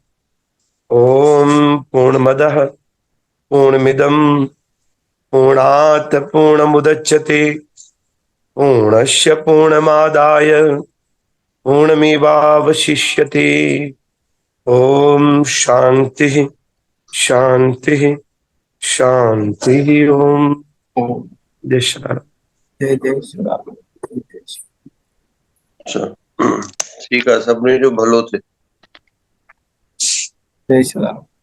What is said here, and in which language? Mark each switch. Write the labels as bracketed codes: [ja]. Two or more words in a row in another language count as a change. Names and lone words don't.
[sa] ओम पूर्णमदः पूर्णमिदं पूर्णात् पूर्णमुदच्यते, पूर्णस्य पूर्णमादाय पूर्णमेवावशिष्यते। ओम शांति शांति शांति। ओम ओम [hi] जय श्री राम। जय जय श्री राम। अच्छा, [sd] ठीकु आहे, सभिनी जो भलो थिए। [hi] जय श्री राम।